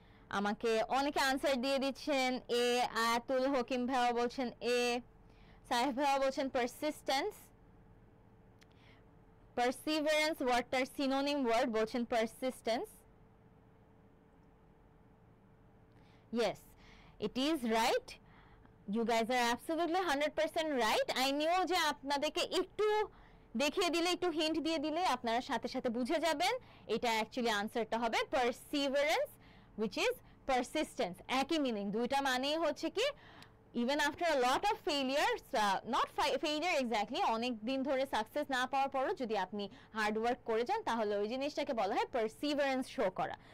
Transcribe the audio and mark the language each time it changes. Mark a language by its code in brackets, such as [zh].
[bn] আমাকে অনেকে আনসার দিয়ে দিচ্ছেন এ, আয়াতুল হকিম ভাইয়া বলছেন এ, সাহেব ভাইয়া বলছেন পারসিস্টেন্স, পারসিভারেন্স ওয়ার্ডটার সিনোনিম ওয়ার্ড বলছেন persistence. [en] yes, it is right, you guys are absolutely 100% right. [bn] I knew যে আপনাদেরকে একটু দেখিয়ে দিলে, একটু হিন্ট দিয়ে দিলে আপনারা সাথে সাথে বুঝে যাবেন এটা অ্যাকচুয়ালি আনসারটা হবে পারসিভারেন্স, which is persistence, একই মিনিং, দুইটা মানেই হচ্ছে কি [en] even after a lot of failures, not failure exactly, [bn] অনেক দিন ধরে সাকসেস না পাওয়ার পরও যদি আপনি হার্ড ওয়ার্ক করে যান তাহলে ওই জিনিসটাকে বলা হয় পারসিভারেন্স শো করা।